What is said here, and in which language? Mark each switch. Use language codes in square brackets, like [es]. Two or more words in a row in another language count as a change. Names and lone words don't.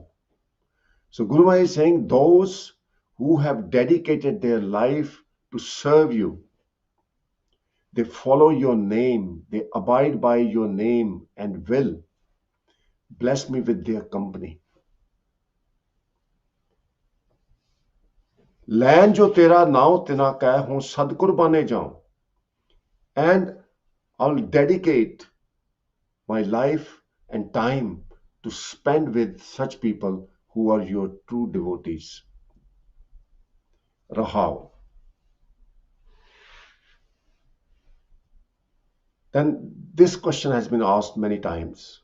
[en] So Guru Maharaj is saying those who have dedicated their life to serve you, they follow your name, they abide by your name and will bless me with their company. [pa] ਲੈਨ ਜੋ ਤੇਰਾ ਨਾਵ ਤਿਨਾ ਕੈ ਹੂੰ ਸਦ ਕੁਰਬਾਨੇ ਜਾਊਂ, [en] and I'll dedicate my life and time to spend with such people who are your true devotees. Rahao. Then this question has been asked many times.